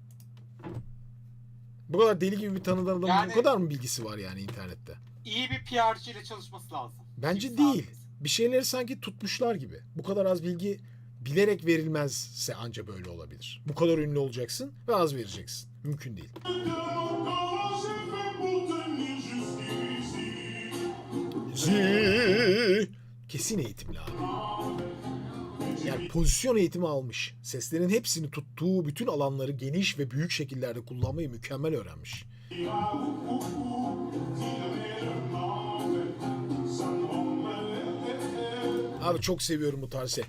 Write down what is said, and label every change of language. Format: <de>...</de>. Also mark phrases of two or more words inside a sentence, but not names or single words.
<tr>Bu kadar deli gibi bir tanıdan adamın Yani- bu kadar mı bilgisi var yani internette? İyi bir PR'cı ile çalışması lazım. Bence Kimse değil. abimiz. Bir şeyleri sanki tutmuşlar gibi. Bu kadar az bilgi bilerek verilmezse anca böyle olabilir. Bu kadar ünlü olacaksın ve az vereceksin. Mümkün değil.</tr> <fr>comment j'ai fait pour tenir jusqu'ici.</fr> <tr>Kesin eğitimli abi. Yani pozisyon eğitimi almış. Seslerin hepsini tuttuğu bütün alanları geniş ve büyük şekillerde kullanmayı mükemmel öğrenmiş. Abi çok seviyorum bu tarzı.</tr>